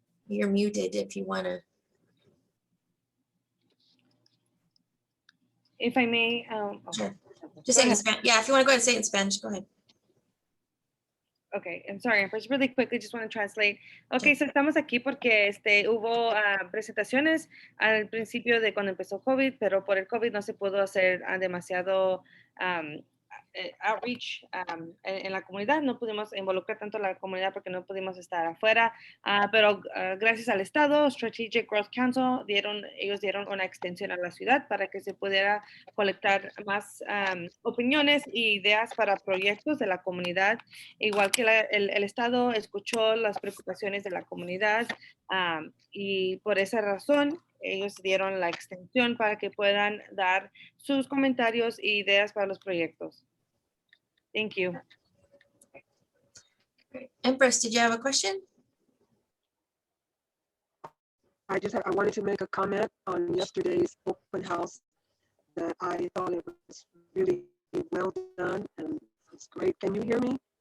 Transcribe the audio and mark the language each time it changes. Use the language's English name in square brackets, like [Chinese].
[English] You're muted if you want to. If I may. Sure. Just say in Spanish. Yeah, if you want to go ahead and say it in Spanish, go ahead. Okay, I'm sorry, pues really quickly, just want to translate. [Spanish] Okay, so estamos aquí porque hubo presentaciones al principio de cuando empezó COVID, pero por el COVID no se pudo hacer demasiado outreach en la comunidad. No pudimos involucrar tanto a la comunidad porque no pudimos estar afuera, pero gracias al Estado, Strategic Growth Council, ellos dieron una extensión a la ciudad para que se pudiera colectar más opiniones e ideas para proyectos de la comunidad, igual que el Estado escuchó las preocupaciones de la comunidad y por esa razón ellos dieron la extensión para que puedan dar sus comentarios e ideas para los proyectos. [English] Thank you. Empress, did you have a question? I wanted to make a comment on yesterday's open house that I thought it was really well done and it's great. Can you hear me?